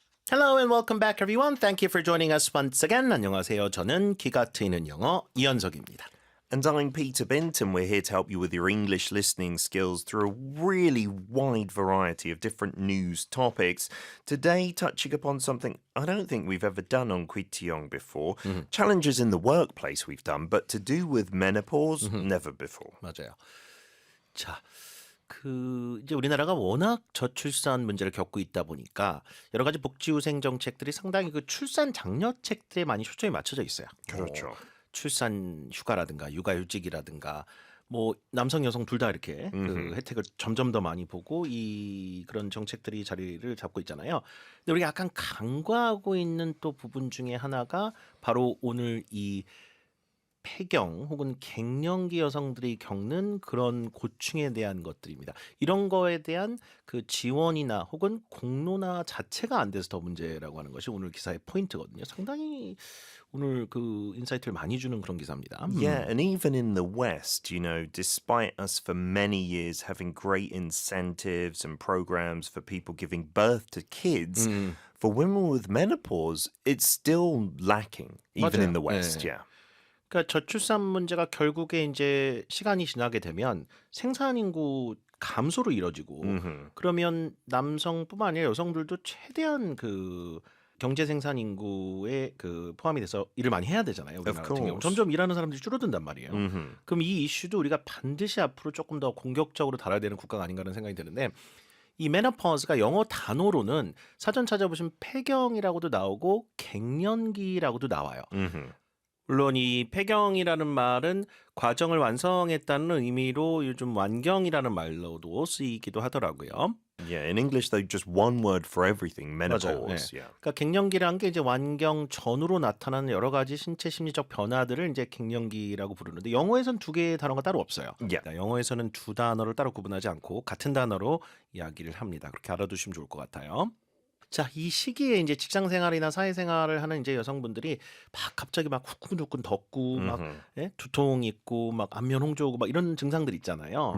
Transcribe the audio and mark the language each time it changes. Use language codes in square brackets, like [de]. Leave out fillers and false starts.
[en] Hello and welcome back everyone. Thank you for joining us once again. [ko] 안녕하세요. 저는 귀가 트이는 영어 이현석입니다. [en] And I'm Peter Benton. We're here to help you with your English listening skills through a really wide variety of different news topics. Today, touching upon something I don't think we've ever done on Kwitiong before. Challenges in the workplace we've done, but to do with menopause, never before. [ko] 맞아요. 자, 이제 우리나라가 워낙 저출산 문제를 겪고 있다 보니까 여러 가지 복지후생 정책들이 상당히 그 출산 장려책들에 많이 초점이 맞춰져 있어요. 그렇죠. 출산 휴가라든가 육아휴직이라든가 뭐 남성 여성 둘 다 이렇게 그 혜택을 점점 더 많이 보고 그런 정책들이 자리를 잡고 있잖아요. 근데 우리가 약간 간과하고 있는 또 부분 중에 하나가 바로 오늘 이 폐경 혹은 갱년기 여성들이 겪는 그런 고충에 대한 것들입니다. 이런 거에 대한 그 지원이나 혹은 공론화 자체가 안 돼서 더 문제라고 하는 것이 오늘 기사의 포인트거든요. 상당히 오늘 그 인사이트를 많이 주는 그런 기사입니다. [en] Yeah, and even in the West, despite us for many years having great incentives and programs for people giving birth to kids, for women with menopause, it's still lacking, even in the West, [ko] 네. [en] yeah. [ko] 그러니까 저출산 문제가 결국에 이제 시간이 지나게 되면 생산 인구 감소로 이뤄지고 그러면 남성뿐만 아니라 여성들도 최대한 그 경제 생산 인구에 그 포함이 돼서 일을 많이 해야 되잖아요. 우리나라 같은 경우 [en] course. [ko] 점점 일하는 사람들이 줄어든단 말이에요. 그럼 이 이슈도 우리가 반드시 앞으로 조금 더 공격적으로 다뤄야 되는 국가가 아닌가라는 생각이 드는데 이 menopause가 영어 단어로는 사전 찾아보시면 폐경이라고도 나오고 갱년기라고도 나와요. 물론 이 폐경이라는 말은 과정을 완성했다는 의미로 요즘 완경이라는 말로도 쓰이기도 하더라고요. [en] Yeah, in English, though, just one word for everything, [ko] 맞아요. [en] menopause. [ko] 네. [en] Yeah. [ko] 그러니까 갱년기라는 게 이제 완경 전후로 나타나는 여러 가지 신체 심리적 변화들을 이제 갱년기라고 부르는데 영어에서는 두 개의 단어가 따로 없어요. [en] Yeah. [ko] 그러니까 영어에서는 두 단어를 따로 구분하지 않고 같은 단어로 이야기를 합니다. 그렇게 알아두시면 좋을 것 같아요. 자, 이 시기에 이제 직장 생활이나 사회 생활을 하는 이제 여성분들이 막 갑자기 막 후끈후끈 덥고 막 두통 있고 막 안면 홍조 오고 막 이런 증상들 있잖아요.